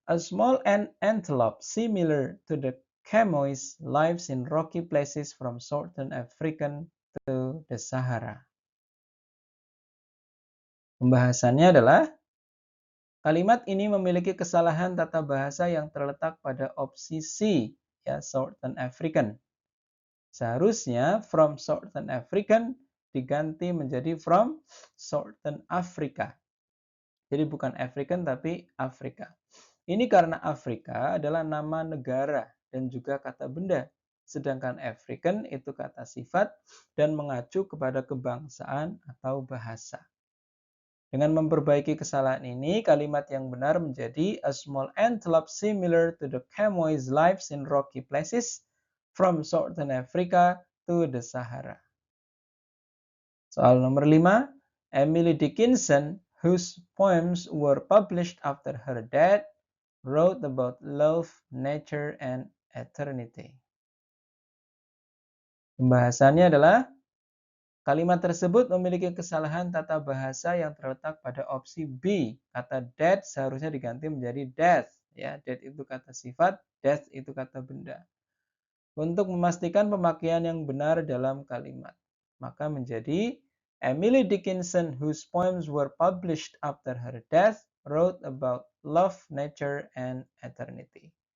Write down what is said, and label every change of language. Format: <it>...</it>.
<en>A small antelope similar to the chamois lives in rocky places from southern Africa to the Sahara.</en> <id>Pembahasannya adalah kalimat ini memiliki kesalahan tata bahasa yang terletak pada opsi C, ya, Southern African. Seharusnya from Southern African diganti menjadi from Southern Africa. Jadi bukan African tapi Afrika. Ini karena Afrika adalah nama negara dan juga kata benda. Sedangkan African itu kata sifat dan mengacu kepada kebangsaan atau bahasa. Dengan memperbaiki kesalahan ini, kalimat yang benar menjadi</id> <en>a small antelope similar to the chamois lives in rocky places from southern Africa to the Sahara.</en> <id>Soal nomor 5.</id> <en>Emily Dickinson, whose poems were published after her death, wrote about love, nature, and eternity.</en> <id>Pembahasannya adalah kalimat tersebut memiliki kesalahan tata bahasa yang terletak pada opsi B. Kata death seharusnya diganti menjadi death. Ya, death itu kata sifat, death itu kata benda. Untuk memastikan pemakaian yang benar dalam kalimat, maka menjadi</id> <en>Emily Dickinson, whose poems were published after her death, wrote about love, nature, and eternity.</en>